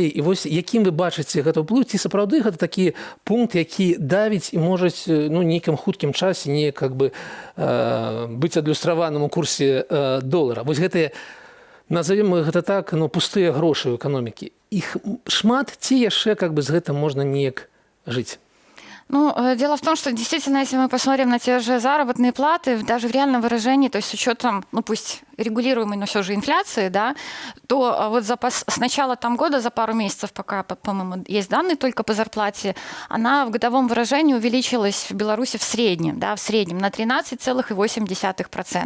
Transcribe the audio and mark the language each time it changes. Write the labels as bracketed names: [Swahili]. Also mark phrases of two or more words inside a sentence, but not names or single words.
[Belarusian] І вось якім вы бачыце гэта ўплыў, ці сапраўды гэта такі пункт, які давіць і можа, ну, нейкім хуткім часе не [Russian] как бы [Belarusian] быць адлюстраваным у курсе долара. Вось гэтыя, назовем гэта так, ну, пустыя грошы ў эканомікі. Іх шмат, ці яшчэ [Russian] как бы [Belarusian] з гэтым можна неяк жыць? Ну, [Russian] дело в том, что действительно, если мы посмотрим на те же заработные платы, даже в реальном выражении, то есть с учетом, ну, пусть регулируемой, но все же инфляции, да, то вот с начала там года, за пару месяцев, пока, по-моему, есть данные только по зарплате, она в годовом выражении увеличилась в Беларуси в среднем на 13,8%.